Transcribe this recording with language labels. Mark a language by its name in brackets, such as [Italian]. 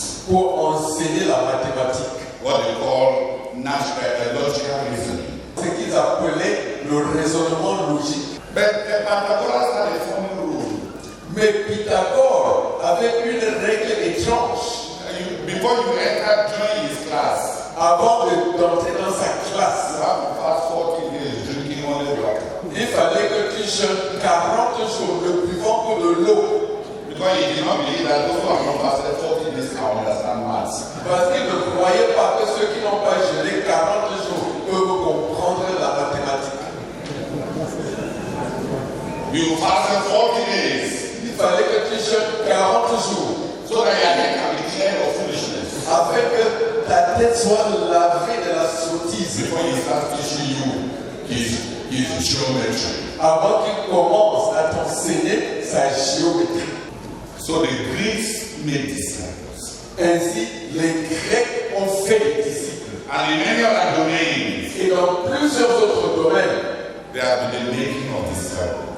[French] enseigner la mathématique. [English] What they call logical reasoning. [French] Ce qu'ils appelaient le raisonnement logique. [English] But Pythagoras had a funny rule. [French] Mais Pythagore avait une règle étrange. [English] Before you enter join his class, [French] Avant d'entrer dans sa classe, [English] you have to fast 40 days drinking only water. [French] il fallait que tu jeûnes 40 jours, ne buvant que de l'eau. [English] Because he did not believe that those who have not fasted 40 days can understand maths. [French] Parce qu'il ne croyait pas que ceux qui n'ont pas jeûné 40 jours peuvent comprendre la mathématique. [English] You fasted 40 days. [French] Il fallait que tu jeûnes 40 jours. [English] So that your head can be cleared of foolishness. [French] Afin que ta tête soit lavée de la sottise. [English] Before he starts teaching you his geometry. [French] Avant qu'il commence à t'enseigner sa géométrie. [English] So the Greeks made disciples. [French] Ainsi, les Grecs ont fait des disciples. [English] And in many other domains, [French] Et dans plusieurs autres domaines, [English] there have been the making of disciples.